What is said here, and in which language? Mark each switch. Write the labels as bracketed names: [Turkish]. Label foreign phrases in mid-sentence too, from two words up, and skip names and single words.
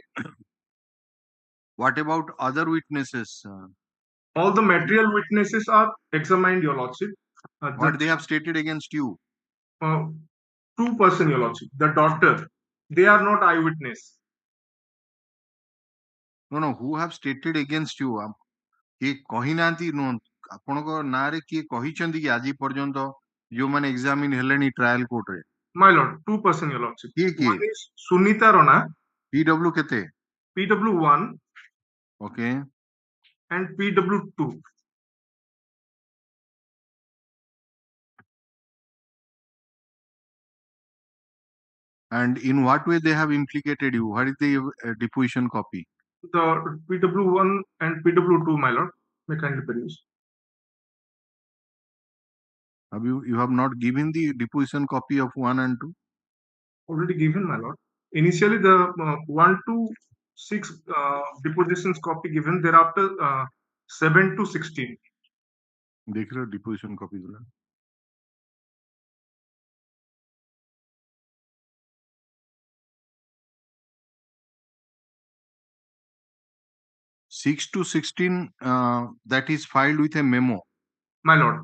[English] What about other witnesses? All the material witnesses are examined, Your Lordship. What they have stated against you? 2 person, Your Lordship. The daughter. They are not eyewitness. No, who have stated against you? [Odia] କିଏ କହିନାହାନ୍ତି ଆପଣଙ୍କ ନାଁରେ କିଏ କହିଛନ୍ତି କି ଆଜି ପର୍ଯ୍ୟନ୍ତ ଯୋଉମାନେ ଏକ୍ସାମିନ ହେଲେଣି ଟ୍ରାଏଲ କୋର୍ଟରେ? [English] My Lord, 2 person, Your Lordship. [Odia] କିଏ? [English] One is Sunita Rana. [Odia] PW କେତେ? [English] PW1. Okay. And PW2. And in what way they have implicated you? What is the deposition copy? The PW1 and PW2, my Lord. May kindly produce. Have you have not given the deposition copy of 1 and 2? Already given, my Lord. Initially, the 1 to 6 depositions copy given. Thereafter, 7 to 16. [Hindi] देख रहे हो [English] deposition copy [Hindi] जरा. [English] (6 to 16) that is filed with a memo. My Lord.